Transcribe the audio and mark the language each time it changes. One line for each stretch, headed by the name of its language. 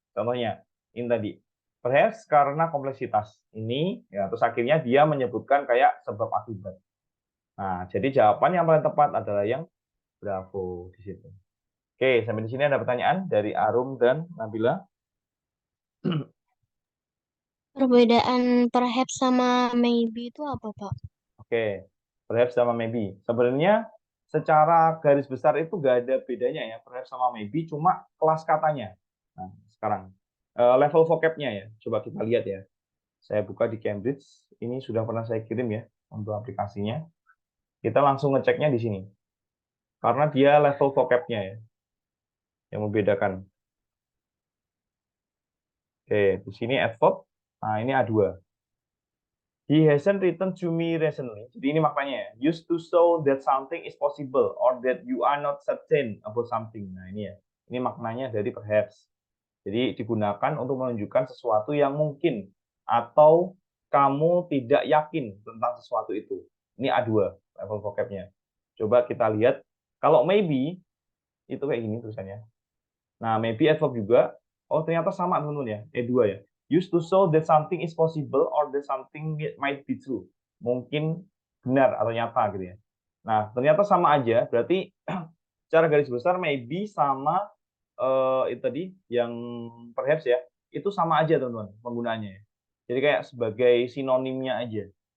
Indonesian: Contohnya, ini tadi. Perhaps karena kompleksitas ini, ya, terus akhirnya dia menyebutkan kayak sebab akibat. Nah, jadi jawaban yang paling tepat adalah yang bravo di situ. Oke, sampai di sini ada pertanyaan dari Arum dan Nabila. Perbedaan perhaps sama maybe itu apa, Pak? Oke, perhaps sama maybe. Sebenarnya secara garis besar itu nggak ada bedanya ya, perhaps sama maybe, cuma kelas katanya. Nah, sekarang level vocabnya ya, coba kita lihat ya. Saya buka di Cambridge, ini sudah pernah saya kirim ya untuk aplikasinya. Kita langsung ngeceknya di sini. Karena dia level vocabnya ya, yang membedakan. Oke, di sini adverb, nah ini A2.
English: He hasn't written to me recently.
Indonesian: Jadi ini maknanya ya.
English: Used to show that something is possible or that you are not certain about something.
Indonesian: Nah ini ya. Ini maknanya dari perhaps. Jadi digunakan untuk menunjukkan sesuatu yang mungkin atau kamu tidak yakin tentang sesuatu itu. Ini A2 level vocabnya. Coba kita lihat. Kalau maybe itu kayak gini tulisannya. Nah, maybe adverb juga. Oh, ternyata sama teman-teman ya. E2 ya.
English: Used to show that something is possible or that something might be true.
Indonesian: Mungkin benar atau nyata gitu ya. Nah, ternyata sama aja. Berarti secara garis besar maybe sama itu tadi yang perhaps ya. Itu sama aja teman-teman penggunaannya. Jadi kayak sebagai sinonimnya aja.